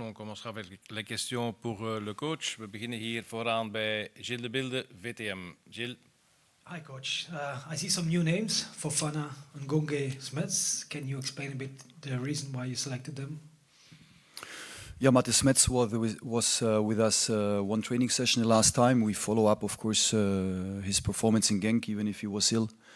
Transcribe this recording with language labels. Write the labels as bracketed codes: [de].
[fr] On commencera avec les questions pour le coach. [nl] We beginnen hier vooraan bij Gilles de Bilde, VTM. Gilles. [en] Hi, coach. I see some new names: Fofana, Ngonge, Smets. Can you explain a bit the reason why you selected them? Yeah, Mattes Smets was with us one training session the last time. We follow up, of course, his performance in Genk, even if he was ill.